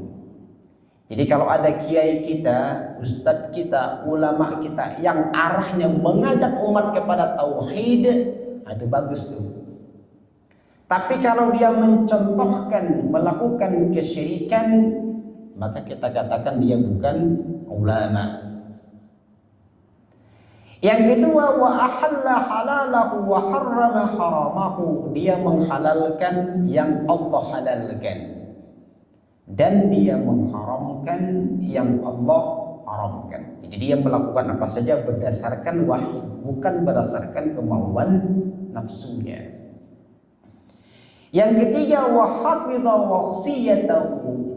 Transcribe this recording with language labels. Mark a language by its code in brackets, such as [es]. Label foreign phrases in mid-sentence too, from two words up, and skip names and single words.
[id] Jadi kalau ada kiai kita, ustadz kita, ulama kita yang arahnya mengajak umat kepada tauhid, itu bagus tuh. Tapi kalau dia mencontohkan melakukan kesyirikan, maka kita katakan dia bukan ulama. Yang kedua, [ar] وأحل حلاله وحرم حرامه. [id] Dia menghalalkan yang Allah halalkan dan dia mengharamkan yang Allah haramkan. Jadi dia melakukan apa saja berdasarkan wahyu, bukan berdasarkan kemauan nafsunya. Yang ketiga, [ar] وحفظ وصيته.